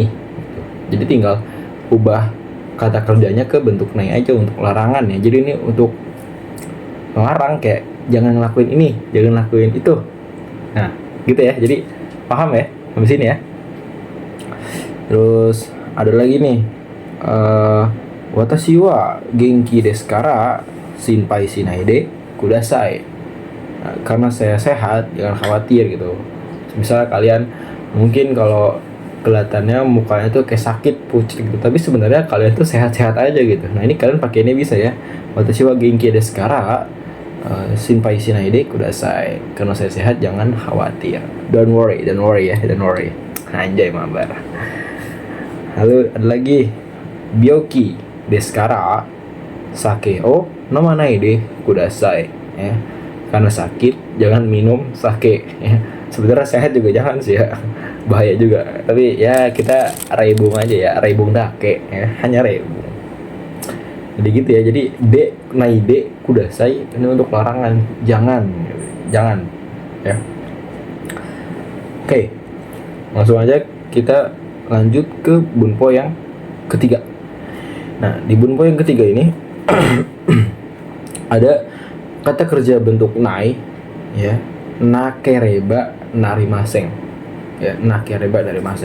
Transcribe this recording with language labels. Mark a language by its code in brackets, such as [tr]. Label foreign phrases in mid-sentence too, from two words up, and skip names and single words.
[id] Jadi tinggal ubah kata kerjanya ke bentuk nai aja untuk larangan, ya. Jadi ini untuk melarang, kayak jangan ngelakuin ini, jangan lakuin itu. Nah, gitu ya. Jadi paham ya sampai sini ya. Terus ada lagi nih, [ja] 私は元気ですから心配しないでください. [id] Nah, karena saya sehat, jangan khawatir gitu. Misalnya kalian mungkin kalau kelihatannya mukanya tuh kayak sakit, pucat gitu, tapi sebenarnya kalian tuh sehat-sehat aja gitu. Nah, ini kalian pakai ini bisa ya. [ja] 私は元気ですから心配しないでください. [id] Karena saya sehat, jangan khawatir. [en] Don't worry ya, don't worry. [id] Anjay mabar. Lalu ada lagi, [ja] 病気ですから酒を飲まないでください, [id] ya. Karena sakit jangan minum sake, ya. Sebenarnya sehat juga jangan sih ya, bahaya juga. Tapi ya kita reibung aja ya, [ja] 例文だけ, [id] ya. Hanya reibung. Jadi gitu ya. Jadi de [ja] ないでください [id] ini untuk larangan, jangan ya. Oke, langsung aja kita lanjut ke bunpo yang ketiga. Nah, di bunpo yang ketiga ini ada kata kerja bentuk nai, ya, [ja] なければなりません, [id] ya, [ja] なければなりません.